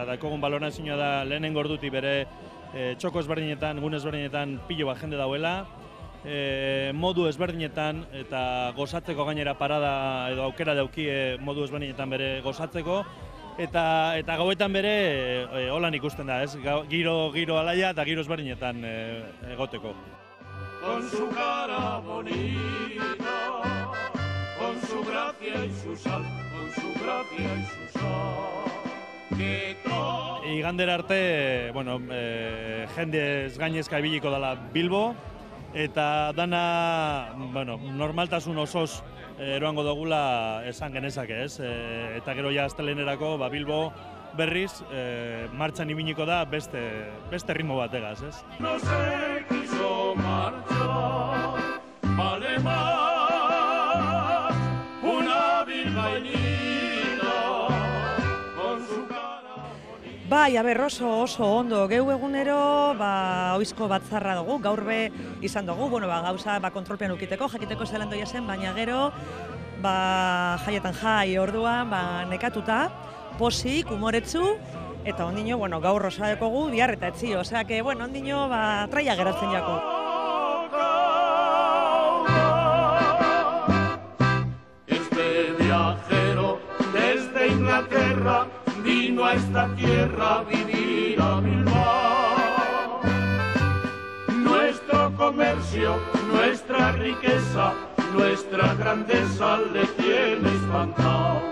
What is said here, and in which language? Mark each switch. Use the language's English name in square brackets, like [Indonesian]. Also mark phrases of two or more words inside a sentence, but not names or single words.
[Basque] dakogun balorazioa da lehenengo ordutik bere txoko ezberdinetan, egun ezberdinetan pilo bat jende dauela, modu ezberdinetan eta gozatzeko gainera parada edo aukera daukie modu ezberdinetan bere gozatzeko, eta gauetan bere holan ikusten da, ez? Giro alaia eta giro ezberdinetan egoteko. [Spanish] Con su cara bonita, con su gracia y su sal, con su gracia y su sal. [Basque] Igandera arte, bueno, jendez gainezka ibiliko dela Bilbo, eta dana, bueno, normaltasun osoz eroango dugula esan genezake, ez? Eta gero ja astelehenerako Bilbo berriz martxan ibiliko da beste ritmo bategaz, ez? [Spanish] No se quiso marchar, vale más una bilbainita con su cara bonita. [Basque] Bai, oso ondo, geu egunero, oizko batzarra dugu, gaur be izan dugu, bueno, gauza kontrolpean ukiteko, jakiteko zelandoia zen, baina gero, jaietan jai orduan, nekatuta, posik, umoretzu, eta ondino, bueno, gaur rosa dekogu, bihar eta etzi, [Spanish] osea, que, [Basque] bueno, ondino, traia geratzen jako. [Spanish] Este viajero desde Inglaterra vino a esta tierra a vivir a Bilbao. Nuestro comercio, nuestra riqueza, nuestra grandeza le tiene espantado.